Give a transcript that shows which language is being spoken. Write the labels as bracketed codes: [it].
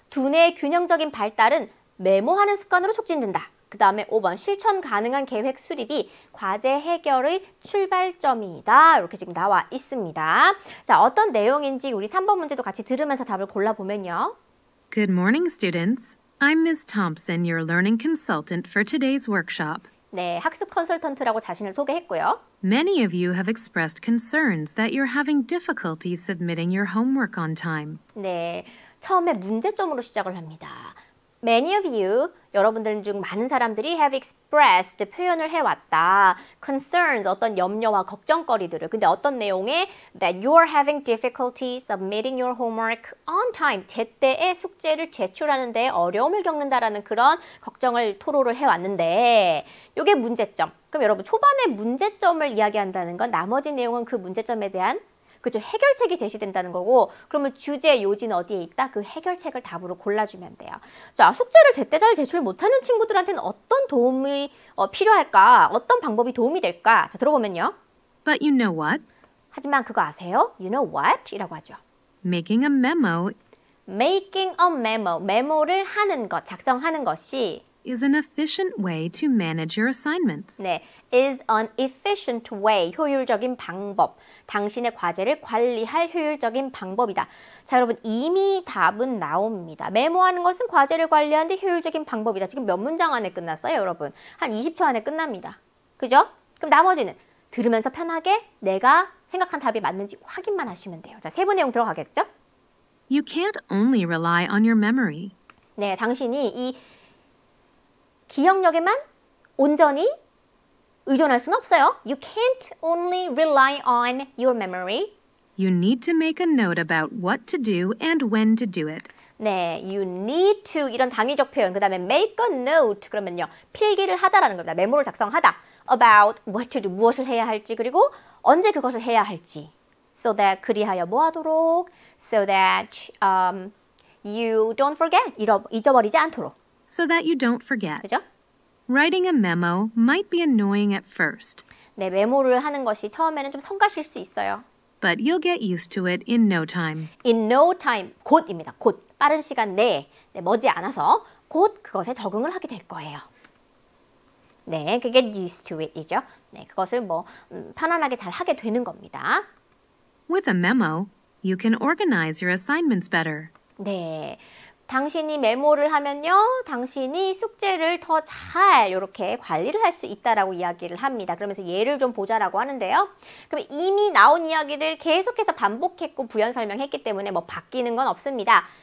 [ko] 두뇌의 균형적인 발달은 메모하는 습관으로 촉진된다. 그 다음에 5번 실천 가능한 계획 수립이 과제 해결의 출발점이다. 이렇게 지금 나와 있습니다. 자, 어떤 내용인지 우리 3번 문제도 같이 들으면서 답을 골라보면요. [en] Good morning, students. I'm Ms. Thompson, your learning consultant for today's workshop. [ko] 네, 학습 컨설턴트라고 자신을 소개했고요. [en] Many of you have expressed concerns that you're having difficulty submitting your homework on time. [ko] 네, 처음에 문제점으로 시작을 합니다. [en] Many of you, [ko] 여러분들 중 많은 사람들이 [en] have expressed, [ko] 표현을 해왔다. Concerns, 어떤 염려와 걱정거리들을. 근데 어떤 내용에 [en] that you're having difficulty submitting your homework on time. [ko] 제때에 숙제를 제출하는 데 어려움을 겪는다라는 그런 걱정을 토로를 해왔는데 이게 문제점. 그럼 여러분 초반에 문제점을 이야기한다는 건 나머지 내용은 그 문제점에 대한 그죠? 해결책이 제시된다는 거고 그러면 주제, 요지는 어디에 있다? 그 해결책을 답으로 골라주면 돼요. 자, 숙제를 제때 잘 제출 못하는 친구들한테는 어떤 도움이 필요할까? 어떤 방법이 도움이 될까? 자, 들어보면요. [en] But you know what? [ko] 하지만 그거 아세요? [en] You know what? [ko] 이라고 하죠. [en] Making a memo Making a memo, [ko] 메모를 하는 것, 작성하는 것이 [en] is an efficient way to manage your assignments. [ko] 네, [en] is an efficient way, [ko] 효율적인 방법. 당신의 과제를 관리할 효율적인 방법이다. 자, 여러분 이미 답은 나옵니다. 메모하는 것은 과제를 관리하는 데 효율적인 방법이다. 지금 몇 문장 안에 끝났어요, 여러분? 한 20초 안에 끝납니다. 그죠? 그럼 나머지는 들으면서 편하게 내가 생각한 답이 맞는지 확인만 하시면 돼요. 자, 세부 내용 들어가겠죠? [en] You can't only rely on your memory. [ko] 네, 당신이 이 기억력에만 온전히 의존할 수는 없어요. [en] You can't only rely on your memory. You need to make a note about what to do and when to do it. [ko] 네, [en] you need to [ko] 이런 당위적 표현. 그 다음에 [en] make a note [ko] 그러면요. 필기를 하다라는 겁니다. 메모를 작성하다. [en] About what to do. [ko] 무엇을 해야 할지 그리고 언제 그것을 해야 할지. [en] So that [ko] 그리하여 뭐 하도록. [en] So that you don't forget. [ko] 잊어버리지 않도록. [en] So that you don't forget. [ko] 그죠? [en] Writing a memo might be annoying at first, [ko] 네, 메모를 하는 것이 처음에는 좀 성가실 수 있어요. [en] but you'll get used to it in no time. In no time, [ko] 곧입니다. 곧, 빠른 시간 내에, 네, 머지않아서 곧 그것에 적응을 하게 될 거예요. 네, 그게 [en] used to it [ko] 이죠. 네, 그것을 편안하게 잘 하게 되는 겁니다. [en] With a memo, you can organize your assignments better. [ko] 네, 당신이 메모를 하면요, 당신이 숙제를 더 잘 이렇게 관리를 할 수 있다라고 이야기를 합니다. 그러면서 예를 좀 보자라고 하는데요. 그럼 이미 나온 이야기를 계속해서 반복했고 부연 설명했기 때문에 바뀌는 건 없습니다.